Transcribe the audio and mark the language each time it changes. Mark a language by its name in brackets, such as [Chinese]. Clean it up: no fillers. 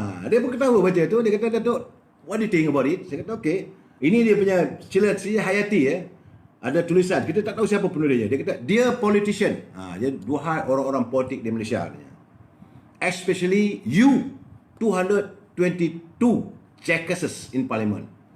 [Malay] Dia pun ketawa baca tu, dia kata, Datuk, [English] what do you think about it? [Malay] Saya kata okey. Ini dia punya Sri Hayati ada tulisan, kita tak tahu siapa penulisnya. Dia kata, dear politician. Dia dua orang-orang politik di Malaysia. [English] Especially you 222 Jackases in Parliament.